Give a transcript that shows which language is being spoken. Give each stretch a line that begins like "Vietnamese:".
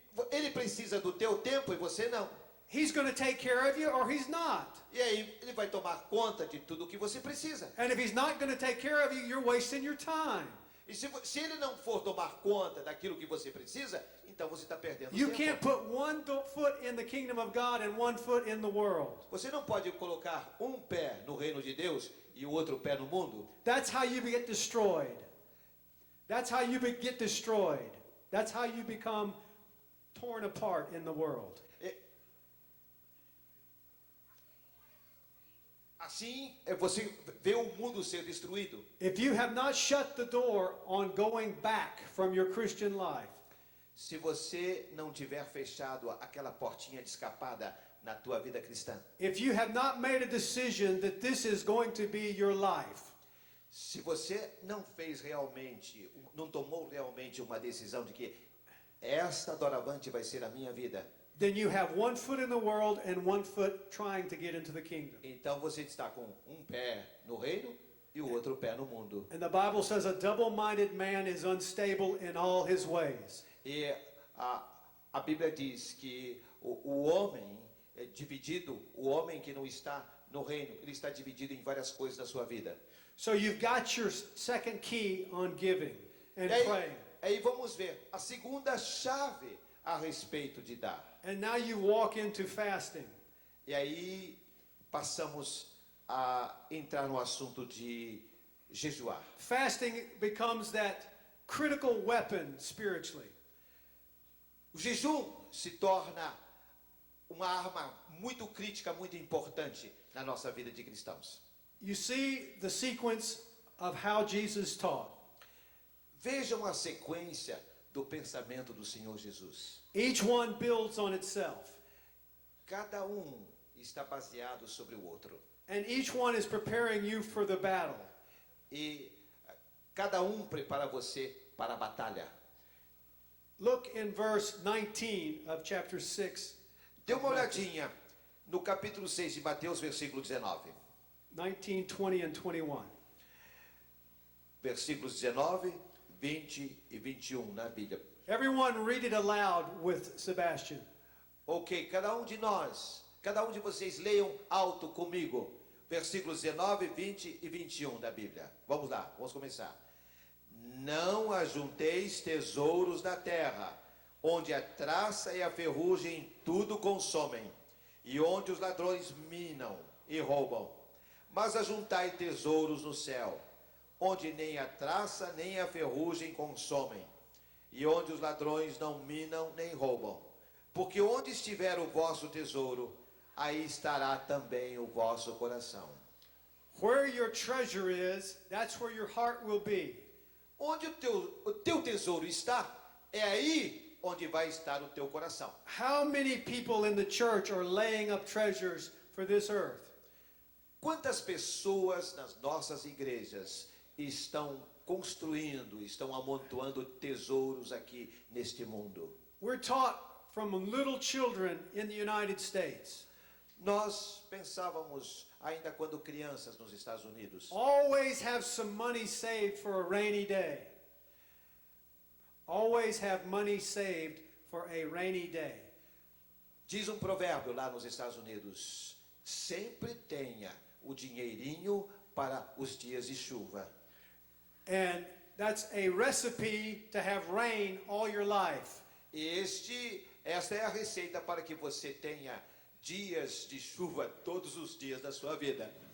Portuguese: Ele precisa do teu tempo e você não.
English: He's going to take care of you or he's not.
Portuguese: E aí ele vai tomar conta de tudo o que você precisa.
English: And if he's not going to take care of you, you're wasting your time.
Portuguese: E se ele não for tomar conta daquilo que você precisa, então você está perdendo
English: You
Portuguese: tempo.
English: can't put one foot in the kingdom of God and one foot in the world.
Portuguese: Você não pode colocar um pé no reino de Deus e o outro pé no mundo.
English: That's how you get destroyed. That's how you get destroyed. That's how you become torn apart in the world.
Portuguese: Assim, você vê o mundo ser destruído.
English: If you have not shut the door on going back from your Christian life,
Portuguese: Se você não tiver fechado aquela portinha de escapada na tua vida cristã.
English: if you have not made a decision that this is going to be your life,
Portuguese: Se você não fez realmente, não tomou realmente uma decisão de que esta doravante vai ser a minha vida,
English: then you have one foot in the world and one foot trying to get into the kingdom.
Portuguese: então você está com um pé no reino e o outro pé no mundo.
English: And the Bible says a double-minded man is unstable in all his ways.
Portuguese: E a Bíblia diz que o homem é dividido, o homem que não está no reino, ele está dividido em várias coisas da sua vida.
English: So you've got your second key on giving and
Portuguese: E
English: praying.
Portuguese: aí vamos ver a segunda chave a respeito de dar.
English: And now you walk into fasting.
Portuguese: E aí passamos a entrar no assunto de jejuar.
English: Fasting becomes that critical weapon spiritually.
Portuguese: O jejum se torna uma arma muito crítica, muito importante na nossa vida de cristãos.
English: You see the sequence of how Jesus taught.
Portuguese: Vejam a sequência do pensamento do Senhor Jesus.
English: Each one builds on itself.
Portuguese: Cada está baseado sobre o outro.
English: And each one is preparing you for the battle.
Portuguese: E cada prepara você para a batalha.
English: Look in verse 19 of chapter 6.
Portuguese: Dê uma olhadinha no capítulo 6 de Mateus, versículo 19.
English: 19, 20 and 21.
Portuguese: Versículos 19, 20 e 21 na Bíblia.
English: Everyone read it aloud with Sebastian.
Portuguese: Ok, cada de vocês leiam alto comigo. Versículos 19, 20 e 21 da Bíblia. Vamos lá, vamos começar. Não ajunteis tesouros na terra, onde a traça e a ferrugem tudo consomem, e onde os ladrões minam e roubam. Mas ajuntai tesouros no céu, onde nem a traça nem a ferrugem consomem, e onde os ladrões não minam nem roubam. Porque onde estiver o vosso tesouro, aí estará também o vosso coração.
English: Where your treasure is, that's where your heart will be.
Portuguese: Onde o teu tesouro está, é aí onde vai estar o teu coração.
English: How many people in the church are laying up treasures for this earth?
Portuguese: Quantas pessoas nas nossas igrejas estão construindo, estão amontoando tesouros aqui neste mundo?
English: We're taught from little children in the United States.
Portuguese: Nós pensávamos, ainda quando crianças nos Estados Unidos,
English: Always have some money saved for a rainy day. Always have money saved for a rainy day.
Portuguese: diz um provérbio lá nos Estados Unidos, sempre tenha o dinheirinho para os dias de chuva.
English: And that's a recipe to have rain all your life.
Portuguese: Esta é a receita para que você tenha dias de chuva todos os dias da sua vida.